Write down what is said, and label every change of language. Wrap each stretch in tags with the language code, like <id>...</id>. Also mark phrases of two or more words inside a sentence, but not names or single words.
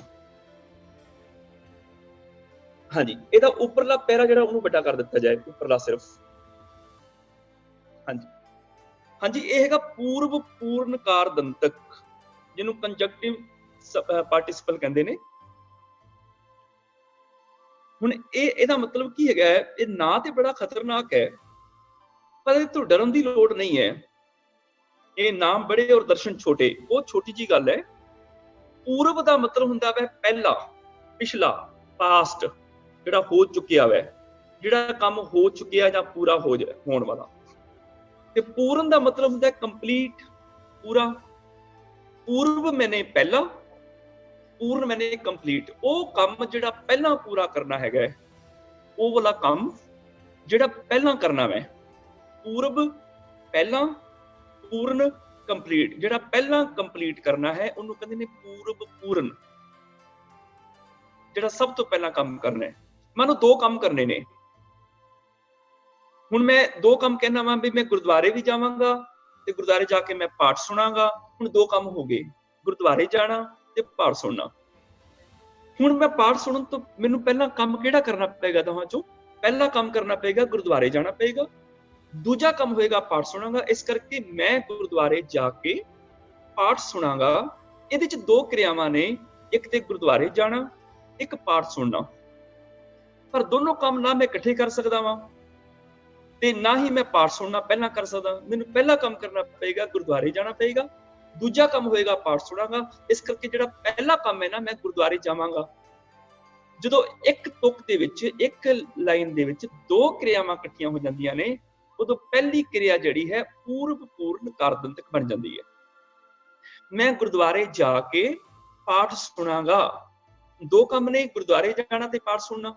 <pa>ਹਾਂ ਜੀ, ਇਹਦਾ ਉਪਰਲਾ ਪੈਰਾ ਜਿਹੜਾ ਓਹਨੂੰ ਵੱਡਾ ਕਰ ਦਿੱਤਾ ਜਾਏ, ਉਪਰਲਾ ਸਿਰਫ਼। ਹਾਂ ਜੀ, ਹਾਂ ਜੀ, ਯੇ ਹੈਗਾ ਪੂਰਵ ਪੂਰਨ ਕਾਰਦੰਤਕ, ਜਿਹਨੂੰ</pa> <en>conjunctive participle</en> <pa>ਕਹੰਦੇ ਨੇ। ਹੁਣ ਇਹਦਾ ਮਤਲਬ ਕੀ ਹੈਗਾ, ਇਹ ਨਾਂ ਤੇ ਬੜਾ ਖਤਰਨਾਕ ਹੈ ਪਰ ਇਹ ਤੋਂ ਡਰਨ ਦੀ ਲੋੜ ਨਹੀਂ ਹੈ। ਇਹ ਨਾਮ ਬੜੇ ਔਰ ਦਰਸ਼ਨ ਛੋਟੇ, ਉਹ ਛੋਟੀ ਜੀ ਗੱਲ ਹੈ। ਪੂਰਵ ਦਾ ਮਤਲਬ ਹੁੰਦਾ ਵੈ ਪਹਿਲਾ, ਪਿਛਲਾ, ਪਾਸਟ, ਜਿਹੜਾ ਹੋ ਚੁੱਕਿਆ ਵੈ, ਜਿਹੜਾ ਕੰਮ ਹੋ ਚੁੱਕਿਆ ਜਾਂ ਪੂਰਾ ਹੋਣ ਵਾਲਾ। ਤੇ ਪੂਰਨ ਦਾ ਮਤਲਬ ਹੁੰਦਾ ਕੰਪਲੀਟ, ਪੂਰਾ। ਪੂਰਵ ਮੈਨੇ ਪਹਿਲਾ, ਪੂਰਨ ਮੈਨੇ ਕੰਪਲੀਟ, ਵੋ ਕੰਮ ਜਿਹੜਾ ਪਹਿਲਾ ਪੂਰਾ ਕਰਨਾ ਹੈ, ਵੋ ਵਾਲਾ ਕੰਮ ਜਿਹੜਾ ਪਹਿਲਾ ਕਰਨਾ ਹੈ। ਪੂਰਵ ਪਹਿਲਾ, ਪੂਰਨ ਕੰਪਲੀਟ, ਜਿਹੜਾ ਪਹਿਲਾ ਕੰਪਲੀਟ ਕਰਨਾ ਹੈ</pa> <hi>उन्होंने कहते हैं</hi> <pa>ਪੂਰਵ ਪੂਰਨ, ਜਿਹੜਾ ਸਬ ਤੋ ਪਹਿਲਾ ਕੰਮ ਕਰਨਾ ਹੈ। ਮੰਨੋ ਦੋ ਕੰਮ ਕਰਨੇ ਨੇ, ਹੁਣ ਮੈਂ ਦੋ ਕੰਮ ਕਹਿਣਾ ਵਾਂ ਭੀ ਮੈਂ ਗੁਰਦੁਆਰੇ ਭੀ ਜਾਵਾਂਗਾ ਤੇ ਗੁਰਦੁਆਰੇ ਜਾਕੇ ਮੈਂ ਪਾਠ ਸੁਣਾਂਗਾ। ਹੁਣ ਦੋ ਕੰਮ ਹੋ ਗਏ, ਗੁਰਦੁਆਰੇ ਜਾਣਾ ਤੇ ਪਾਠ ਸੁਣਨਾ। ਹੁਣ ਮੈਂ ਪਾਠ ਸੁਣਨ ਤੋਂ ਮੈਨੂੰ ਪਹਿਲਾ ਕੰਮ ਕਿਹੜਾ ਕਰਨਾ ਪੈਗਾ? ਦੋਹਾਂ ’ਚੋਂ ਪਹਿਲਾ ਕੰਮ ਕਰਨਾ ਪੈਗਾ ਗੁਰਦੁਆਰੇ ਜਾਣਾ ਪੈਗਾ, ਦੂਜਾ ਕੰਮ ਹੋਏਗਾ ਪਾਠ ਸੁਣਾਂਗਾ। ਇਸ ਕਰਕੇ ਮੈਂ ਗੁਰਦੁਆਰੇ ਜਾਕੇ ਪਾਠ ਸੁਣਾਂਗਾ। ਇਹਦੇ ’ਚ ਦੋ ਕਿਰਿਆਵਾਂ ਨੇ, ਇੱਕ ਤੇ ਗੁਰਦੁਆਰੇ ਜਾਣਾ, ਇੱਕ ਪਾਠ ਸੁਣਨਾ। ਪਰ ਦੋਨੋਂ ਕੰਮ ਨਾ ਮੈਂ ਇਕੱਠੇ ਕਰ ਸਕਦਾ ਵਾਂ ਤੇ ਨਾ ਹੀ ਮੈਂ ਪਾਠ ਸੁਣਨਾ ਪਹਿਲਾ ਕਰ ਸਕਦਾ। ਮੈਨੂੰ ਪਹਿਲਾ ਕੰਮ ਕਰਨਾ ਪੈਗਾ ਗੁਰਦੁਆਰੇ ਜਾਣਾ ਪੈਗਾ, ਦੂਜਾ ਕੰਮ ਹੋਏਗਾ ਪਾਠ ਸੁਣਾਂਗਾ। ਇਸ ਕਰਕੇ ਜਿਹੜਾ ਪਹਿਲਾ ਕੰਮ ਹੈ ਨਾ, ਮੈਂ ਗੁਰਦੁਆਰੇ ਜਾਵਾਂਗਾ। ਜਦੋਂ ਇੱਕ ਤੁਕ ਦੇ ਵਿੱਚ, ਇੱਕ ਲਾਈਨ ਦੇ ਵਿੱਚ ਦੋ ਕਿਰਿਆਵਾਂ ਇਕੱਠੀਆਂ ਹੋ ਜਾਂਦੀਆਂ ਨੇ, ਉਦੋਂ ਪਹਿਲੀ ਕਿਰਿਆ ਜਿਹੜੀ ਹੈ ਪੂਰਵ ਪੂਰਨ ਕਾਰਦੰਤਕ ਬਣ ਜਾਂਦੀ ਹੈ। ਮੈਂ ਗੁਰਦੁਆਰੇ ਜਾ ਕੇ ਪਾਠ ਸੁਣਾਂਗਾ। ਦੋ ਕੰਮ ਨੇ, ਗੁਰਦੁਆਰੇ ਜਾਣਾ ਤੇ ਪਾਠ ਸੁਣਨਾ।</pa>